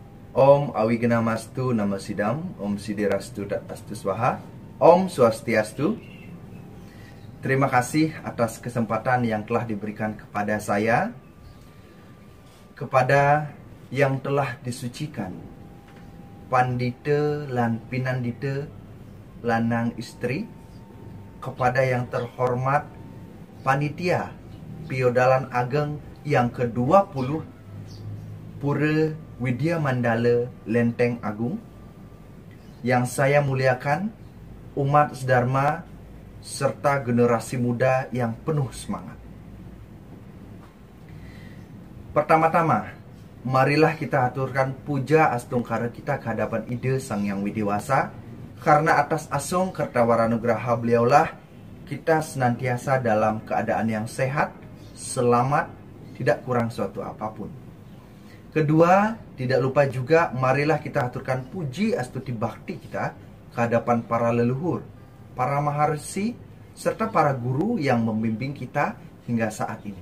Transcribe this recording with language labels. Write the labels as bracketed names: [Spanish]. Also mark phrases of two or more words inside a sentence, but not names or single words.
[Sanskrit] Om Awigana-mastu Nama Sidam, Om Sidirastu Astu Swaha, Om Swastiastu. [Indonesian] Terima kasih atas kesempatan yang telah diberikan kepada saya, kepada yang telah disucikan, [Balinese] Pandita lan Pinandita lanang istri, [Indonesian] kepada yang terhormat Panitia Piodalan Ageng yang ke-20 Pura Widya Mandala Lenteng Agung, yang saya muliakan umat sedharma serta generasi muda yang penuh semangat. Pertama-tama, marilah kita aturkan puja astungkara kita ke hadapan Ida Sang Yang Widiwasa, karena atas asung kertawaranugraha beliaulah kita senantiasa dalam keadaan yang sehat, selamat, tidak kurang suatu apapun. Kedua, tidak lupa juga marilah kita aturkan puji astuti bakti kita ke hadapan para leluhur, para maharsi, serta para guru yang membimbing kita hingga saat ini.